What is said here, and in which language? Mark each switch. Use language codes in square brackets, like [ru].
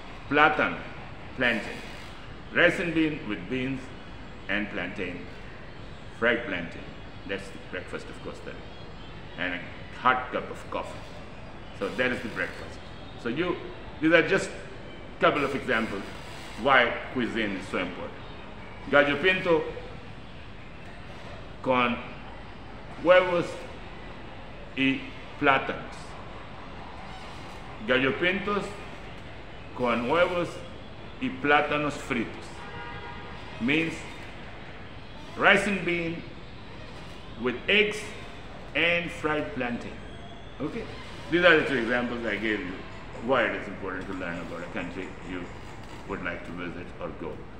[en] Plátano, plantain. Rice and bean with beans and plantain. Fried plantain. That's the breakfast of Costa Rica. And a hot cup of coffee. So that is the breakfast. So these are just a couple of examples why cuisine is so important. [es] Gallo pinto con huevos y plátanos. Gallo pintos con huevos y plátanos fritos. [en] Means rice and bean with eggs and fried plantain. Okay? These are the two examples I gave you why it is important to learn about a country you would like to visit or go.